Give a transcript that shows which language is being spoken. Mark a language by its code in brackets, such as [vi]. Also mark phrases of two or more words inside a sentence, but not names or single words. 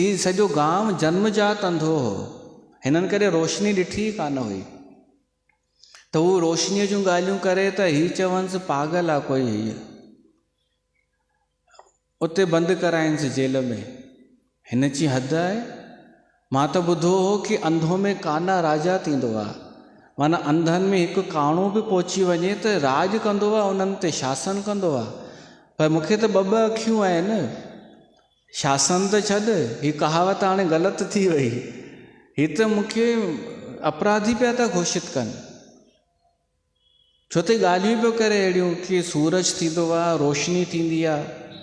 [sd] ही सॼो गांव जन्मजात अंधो हो, हिननि करे रोशनी ॾिठी ई कान हुई, त हू रोशनीअ जूं ॻाल्हियूं करे त हीअ चवनिसि पागल आहे कोई, हीअ उते बंदि कराइनिसि जेल में। हिन जी हदि आहे। मां त ॿुधो हो कि [hi] अंधो में काना राजा [sd] थींदो आहे, माना अंधनि में हिकु काणो बि पहुची वञे त राज कंदो आहे, उन्हनि ते शासन कंदो आहे। पर मूंखे त ॿ अखियूं आहिनि, शासन त छॾ, हीअ कहावत हाणे ग़लति थी वई। हीअ त मूंखे अपराधी पिया था घोषित कनि, छो त ॻाल्हियूं पियो करे अहिड़ियूं कि सूरज थींदो आहे, रोशनी थींदी आहे।